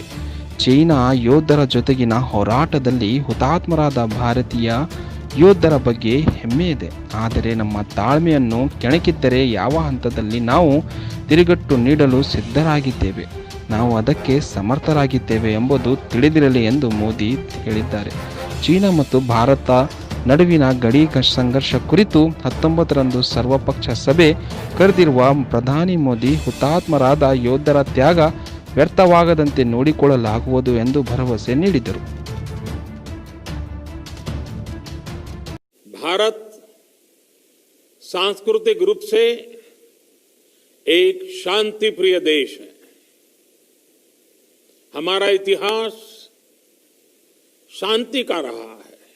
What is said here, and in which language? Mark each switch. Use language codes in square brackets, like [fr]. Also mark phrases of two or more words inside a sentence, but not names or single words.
[kn] ಚೀನಾ ಯೋಧರ ಜೊತೆಗಿನ ಹೋರಾಟದಲ್ಲಿ ಹುತಾತ್ಮರಾದ ಭಾರತೀಯ ಯೋಧರ ಬಗ್ಗೆ ಹೆಮ್ಮೆ ಇದೆ, ಆದರೆ ನಮ್ಮ ತಾಳ್ಮೆಯನ್ನು ಕೆಣಕಿದ್ದರೆ ಯಾವ ಹಂತದಲ್ಲಿ ನಾವು ತಿರುಗಟ್ಟು ನೀಡಲು ಸಿದ್ಧರಾಗಿದ್ದೇವೆ, ನಾವು ಅದಕ್ಕೆ ಸಮರ್ಥರಾಗಿದ್ದೇವೆ ಎಂಬುದು ತಿಳಿದಿರಲಿ ಎಂದು ಮೋದಿ ಹೇಳಿದ್ದಾರೆ. ಚೀನಾ ಮತ್ತು ಭಾರತ ನಡುವಿನ ಗಡಿ ಸಂಘರ್ಷ ಕುರಿತು 19ರಂದು ಸರ್ವಪಕ್ಷ ಸಭೆ ಕರೆದಿರುವ ಪ್ರಧಾನಿ ಮೋದಿ, ಹುತಾತ್ಮರಾದ ಯೋಧರ ತ್ಯಾಗ ವ್ಯರ್ಥವಾಗದಂತೆ ನೋಡಿಕೊಳ್ಳಲಾಗುವುದು ಎಂದು ಭರವಸೆ ನೀಡಿದರು. [hi] भारत सांस्कृतिक रूप से एक शांति प्रिय देश है. हमारा इतिहास शांति का रहा है.